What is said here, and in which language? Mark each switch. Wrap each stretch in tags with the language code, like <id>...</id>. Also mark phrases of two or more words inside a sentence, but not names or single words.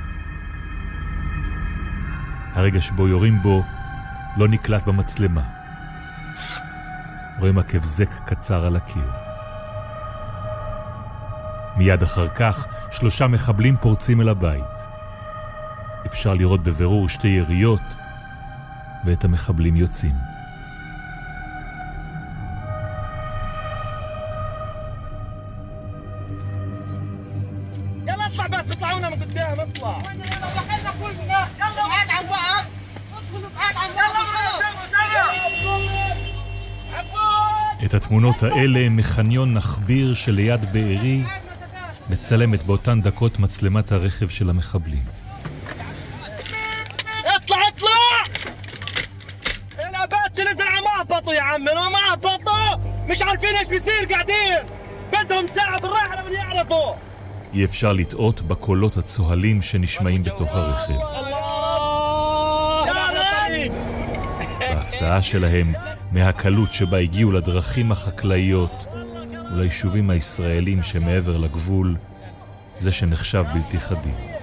<he>הרגע שבו יורים בו לא נקלט במצלמה. רואים עקב זק קצר על הקיר. מיד אחר כך 3 מחבלים פורצים אל הבית. אפשר לראות בבירור 2 יריות ואת המחבלים יוצאים.</he> <ar>يلا اطلع بس اطلعونا من قدام اطلع دخلنا كل يلا قاعد على البقر ادخلوا قاعد على</ar> <he>את התמונות האלה מחניון נחביר שליד בארי מצלמת באותן דקות מצלמת הרכב של המחבלים.</he> <ar>اطلع الابات نزل ما هبطوا يا عم ما هبطوا مش عارفين ايش بيصير قاعدين بدهم ساعة بالراحة لما يعرفوا</ar> <he>אי אפשר לטעות בקולות הצוהלים שנשמעים בתוך הרכב. ההפתעה שלהם מהקלות שבה הגיעו לדרכים החקלאיות וליישובים הישראלים שמעבר לגבול, זה שנחשב בלתי חדים.</he>